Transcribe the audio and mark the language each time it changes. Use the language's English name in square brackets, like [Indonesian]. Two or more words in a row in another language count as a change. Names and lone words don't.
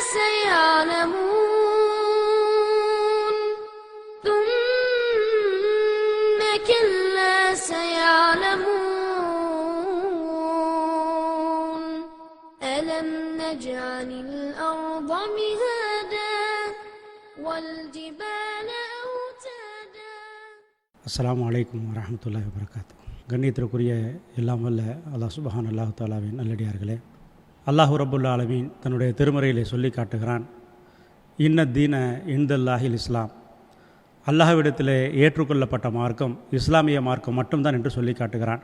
[Arabic] سيعلمون ثم كلا سيعلمون ألم نجعل الأرض مهادا والجبال أوتادا. السلام عليكم ورحمة الله وبركاته. [Tamil] கண்ணியத்திற்குரிய எல்லாம் வல்ல அல்லாஹ் சுப்ஹானஹு அல்லாஹ் தஆலாவின் நல்லடியார்களே, [Arabic] الله رب العالمين [Tamil] தன்னுடைய திருமறையிலே சொல்லி காட்டுகிறான், [Arabic] إن الدين عند الله الإسلام, [Tamil] அல்லாஹ்விடத்திலே ஏற்றுக்கொள்ளப்பட்ட மார்க்கம் இஸ்லாமிய மார்க்கம் மட்டும்தான் என்று சொல்லி காட்டுகிறான்.